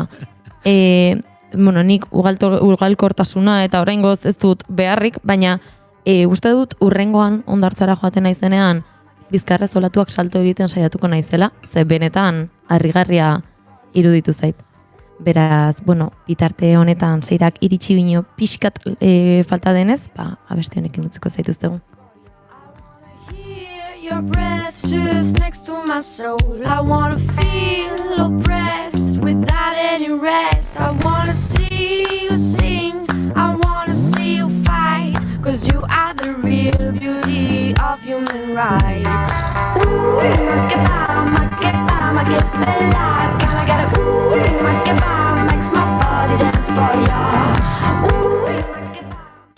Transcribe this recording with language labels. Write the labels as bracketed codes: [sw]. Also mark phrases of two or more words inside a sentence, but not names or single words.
[eu] Nik ugalkortasuna eta oraingoz ez dut beharrik, baina uste dut urrengoan ondartzara joaten naizenean bizkarrez olatuak salto egiten saiatuko naizela, ze benetan harrigarria iruditu zait. Beraz, bitarte honetan seirak iritsi bino pixkat falta denez, abesti honekin utziko zaituztegu. [en] Your breath just next to my soul. I wanna feel oppressed without any rest. I wanna see you sing, I wanna see you fight, 'cause you are the real beauty of human rights. Ooh, [it] ma che bella, [en] gotta get a ooh, [it] ma che va, [en] makes my body dance for ya. [it] Ooh, ma che va.